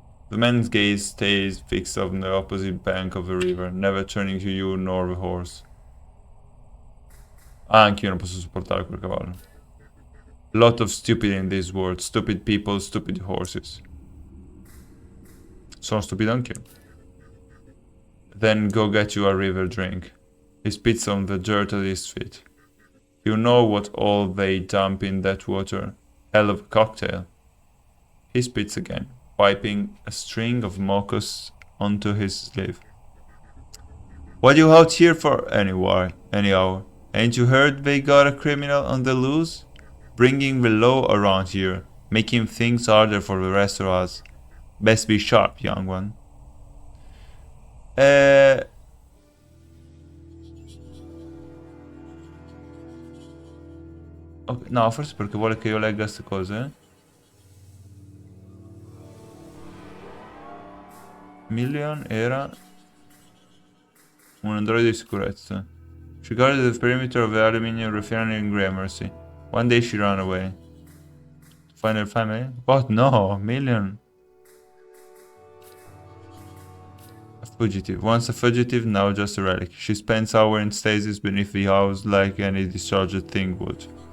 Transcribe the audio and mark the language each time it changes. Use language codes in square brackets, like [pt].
[en] The man's gaze stays fixed on the opposite bank of the river, never turning to you nor the horse. [it] Ah, anch'io non posso sopportare quel cavallo. [en] Lot of stupid in this world. Stupid people, stupid horses. [it] Sono stupido anch'io. [en] Then go get you a river drink. He spits on the dirt at his feet. You know what all they dump in that water. Hell of a cocktail. He spits again, wiping a string of mucus onto his sleeve. What you out here for anyhow? Ain't you heard they got a criminal on the loose? Bringing the law around here, making things harder for the rest of us. Best be sharp, young one. [it] Okay, no, forse perché vuole che io legga queste cose. Million era un androide di sicurezza. [en] She guarded the perimeter of the aluminium refinery in Gramercy. One day she ran away. To find her family? What? No, Million. A fugitive. Once a fugitive, now just a relic. She spends hours in stasis beneath the house like any discharged thing would.